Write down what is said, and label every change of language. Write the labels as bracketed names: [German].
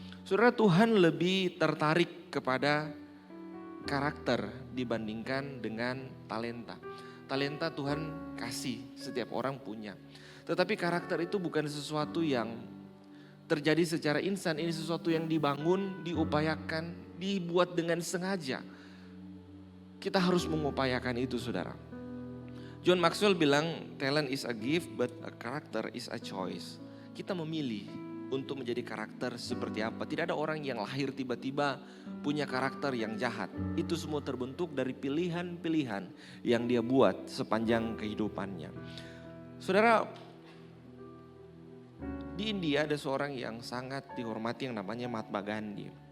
[Indonesian] Saudara, Tuhan lebih tertarik kepada karakter dibandingkan dengan talenta. Talenta Tuhan kasih, setiap orang punya. Tetapi karakter itu bukan sesuatu yang terjadi secara instan. Ini sesuatu yang dibangun, diupayakan, dibuat dengan sengaja. Kita harus mengupayakan itu, saudara. [English] John Maxwell bilang, talent is a gift but a character is a choice. [Indonesian] Kita memilih untuk menjadi karakter seperti apa. Tidak ada orang yang lahir tiba-tiba punya karakter yang jahat. Itu semua terbentuk dari pilihan-pilihan yang dia buat sepanjang kehidupannya. Saudara, di India ada seorang yang sangat dihormati yang namanya Mahatma Gandhi.